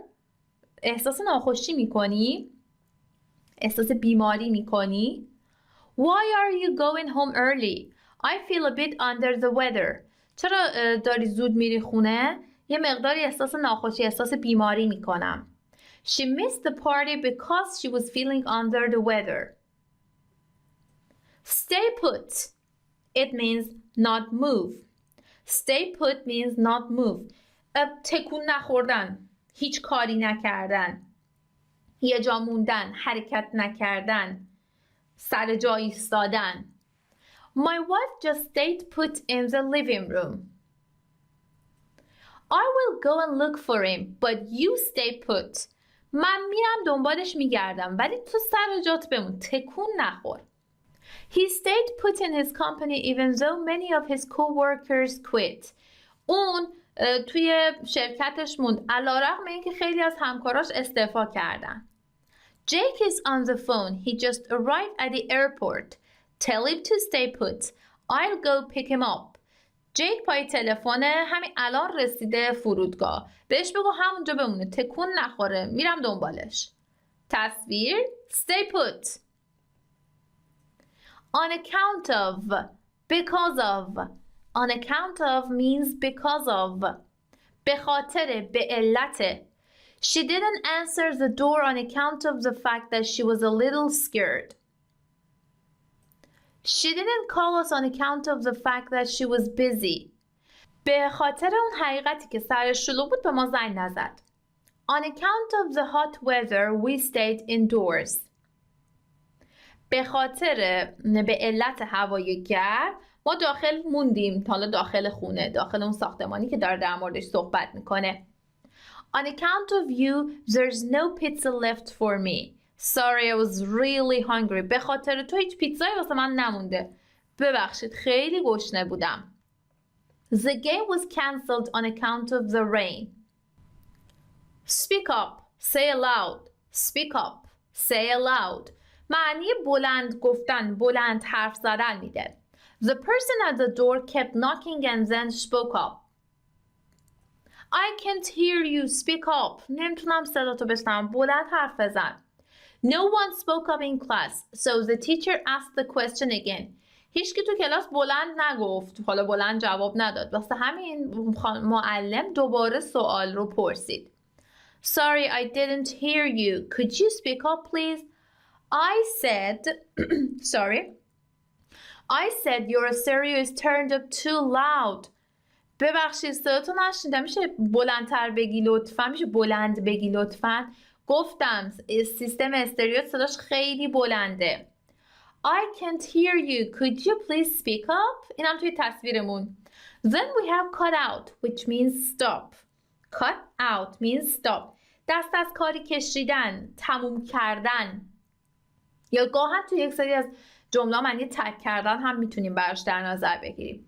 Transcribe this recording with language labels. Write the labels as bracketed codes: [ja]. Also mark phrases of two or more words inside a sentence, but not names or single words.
[fa] احساس ناخوشی میکنی؟ احساس بیماری میکنی؟ [en] Why are you going home early? I feel a bit under the weather. [fa] چرا داری زود میری خونه؟ یه مقداری احساس ناخوشی، احساس بیماری میکنم. [en] She missed the party because she was feeling under the weather. Stay put. It means not move. Stay put means not move. [fa] تکون نخوردن، هیچ کاری نکردن، یه جا موندن، حرکت نکردن، سر جا ایستادن. [en] My wife just stayed put in the living room. I will go and look for him, but you stay put. [fa] من میرم دنبالش میگردم، ولی تو سر جات بمون، تکون نخور. [en] He stayed put in his company even though many of his co-workers quit. [fa] اون توی شرکتش موند علیرغم اینکه خیلی از همکاراش استعفا کردن. [en] Jake is on the phone. He just arrived at the airport. Tell him to stay put. I'll go pick him up. [fa] جیک پای تلفنه، همین الان رسیده فرودگاه. بهش بگو همونجا بمونه، تکون نخوره، میرم دنبالش. تصویر [en] stay put. On account of, because of. On account of means because of. [fa] به خاطر، به علت. [en] She didn't answer the door on account of the fact that she was a little scared. She didn't call us on account of the fact that she was busy. [fa] به خاطر اون حقیقتی که سرش شلوغ بود به ما زنگ نزد. [en] On account of the hot weather we stayed indoors. [fa] به خاطر، به علت هوای گرم ما داخل موندیم، حالا داخل خونه، داخل اون ساختمانی که داره در موردش صحبت میکنه. [en] On account of you there's no pizza left for me. Sorry, I was really hungry. [fa] به خاطر تو هیچ پیتزایی واسه من نمونده. ببخشید خیلی گشنه بودم. [en] The game was cancelled on account of the rain. Speak up. Say aloud. Speak up. Say aloud. [fa] معنی بلند گفتن، بلند حرف زدن میده. [en] The person at the door kept knocking and then spoke up. I can't hear you. Speak up. [fa] نمیتونم صداتو بشنوم. بلند حرف بزن. [en] No one spoke up in class, so the teacher asked the question again. [fa] هیچکی تو کلاس بلند نگفت، حالا بلند جواب نداد. واسه همین معلم دوباره سوال رو پرسید. [en] Sorry, I didn't hear you. Could you speak up, please? I said, sorry. I said your stereo is turned up too loud. [fa] ببخشید صداتو نشنیدم. میشه بلندتر بگی لطفاً؟ میشه بلند بگی لطفاً؟ گفتم سیستم استریو صداش خیلی بلنده. [en] I can't hear you. Could you please speak up? [fa] اینم توی تصویرمون. [en] Then we have cut out, which means stop. Cut out means stop. [fa] دست از کاری کشیدن، تموم کردن. یا گاهن توی یک سری از جمله معنی ترک کردن هم میتونیم براش در نظر بگیریم.